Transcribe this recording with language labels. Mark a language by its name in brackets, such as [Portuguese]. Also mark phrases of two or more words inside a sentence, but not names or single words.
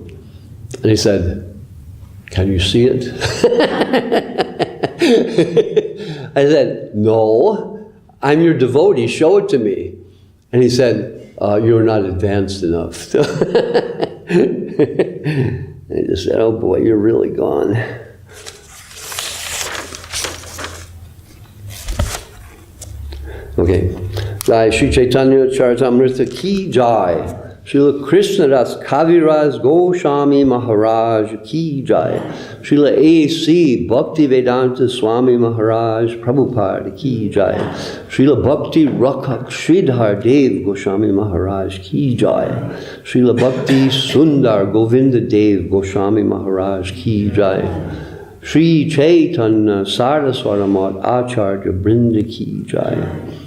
[English] And he said, "Can you see it?" I said, "No, I'm your devotee, show it to me." And he said, "You're not advanced enough." I just said, "Oh boy, you're really gone." Okay. Jai Sri Chaitanya-charitamrta [Hindi] की जय. [English] Srila Krishna Das Kaviraj Goswami Maharaj [Hindi] की जय. [English] Srila A.C. Bhakti Vedanta Swami Maharaj Prabhupada [Hindi] की जय. [English] Srila Bhakti Rakhak Sridhar Dev Goswami Maharaj [Hindi] की जय. [English] Srila Bhakti Sundar Govinda Dev Goswami Maharaj [Hindi] की जय. [English] Sri Chaitanya Saraswara Mat Acharya Brinda [Hindi] की जय.